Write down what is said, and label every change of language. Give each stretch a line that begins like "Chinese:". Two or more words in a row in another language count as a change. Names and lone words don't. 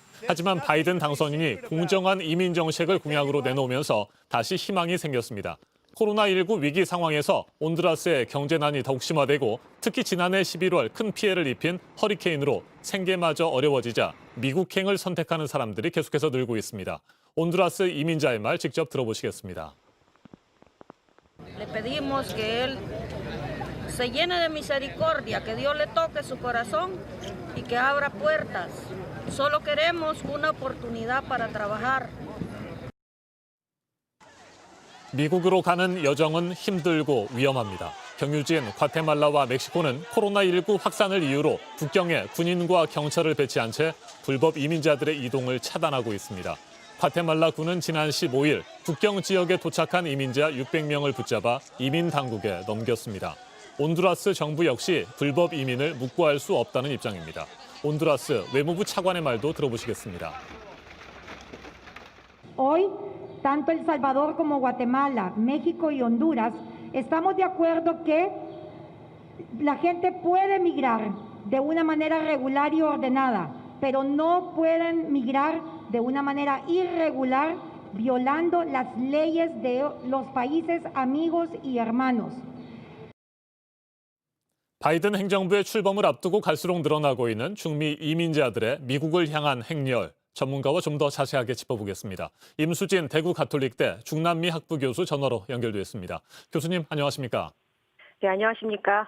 Korean: 하지만 바이든 당선인이 공정한 이민 정책을 공약으로 내놓으면서 다시 희망이 생겼습니다. 코로나19 위기 상황에서 온두라스의 경제난이 더욱 심화되고 특히 지난해 11월 큰 피해를 입힌 허리케인으로 생계마저 어려워지자 미국행을 선택하는 사람들이 계속해서 늘고 있습니다. 온두라스 이민자의 말 직접 들어보시겠습니다.
Spanish: Le pedimos que él se llene de misericordia, que Dios le toque su corazón y que abra puertas. Solo queremos una oportunidad para trabajar.
Korean: 미국으로 가는 여정은 힘들고 위험합니다. 경유지인 과테말라와 멕시코는 코로나19 확산을 이유로 국경에 군인과 경찰을 배치한 채 불법 이민자들의 이동을 차단하고 있습니다. 과테말라 군은 지난 15일 국경 지역에 도착한 이민자 600명을 붙잡아 이민 당국에 넘겼습니다. 온두라스 정부 역시 불법 이민을 묵과할 수 없다는 입장입니다. 온두라스 외무부 차관의 말도 들어보시겠습니다.
Spanish: Hoy, tanto El Salvador como Guatemala, México y Honduras, estamos de acuerdo que la gente puede migrar de una manera regular y ordenada, pero no pueden migrar de una manera irregular, violando las leyes de los países amigos y hermanos.
Korean: 바이든 행정부의 출범을 앞두고 갈수록 늘어나고 있는 중미 이민자들의 미국을 향한 행렬. 전문가와 좀 더 자세하게 짚어보겠습니다. 임수진 대구 가톨릭대 중남미 학부 교수 전화로 연결돼 있습니다. 교수님 안녕하십니까? 네, 안녕하십니까?